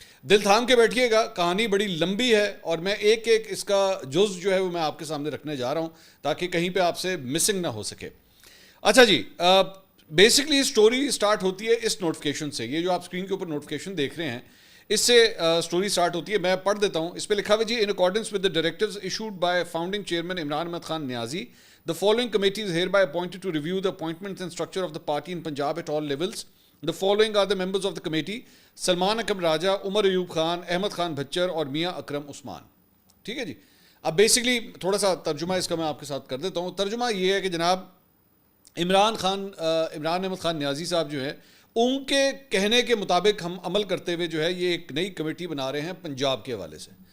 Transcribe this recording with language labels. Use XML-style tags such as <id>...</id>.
<ur>دل تھام کے بیٹھیے گا، کہانی بڑی لمبی ہے اور میں ایک ایک اس کا جز جو ہے وہ میں آپ کے سامنے رکھنے جا رہا ہوں تاکہ کہیں پہ آپ سے مسنگ نہ ہو سکے. اچھا جی، بیسکلی سٹوری سٹارٹ ہوتی ہے اس نوٹیفیکیشن سے. یہ جو آپ اسکرین کے اوپر نوٹیفیکیشن دیکھ رہے ہیں، اس سے سٹوری سٹارٹ ہوتی ہے. میں پڑھ دیتا ہوں. اس پہ لکھا ہوا جی،</ur> <en>In accordance with the directives issued by founding chairman Imran Ahmed Khan Niazi, the following committee is hereby appointed to review the appointments and structure of the party in Punjab at all levels. The following are the members of the committee: Salman Akram Raja, Umar Ayub Khan, Ahmed Khan Bhachar اور میاں اکرم عثمان.</en> <ur>ٹھیک ہے جی. اب basically تھوڑا سا ترجمہ اس کا میں آپ کے ساتھ کر دیتا ہوں. ترجمہ یہ ہے کہ جناب عمران احمد خان نیازی صاحب جو ہیں، ان کے کہنے کے مطابق ہم عمل کرتے ہوئے جو ہے یہ ایک نئی کمیٹی بنا رہے ہیں پنجاب کے حوالے سے.</ur>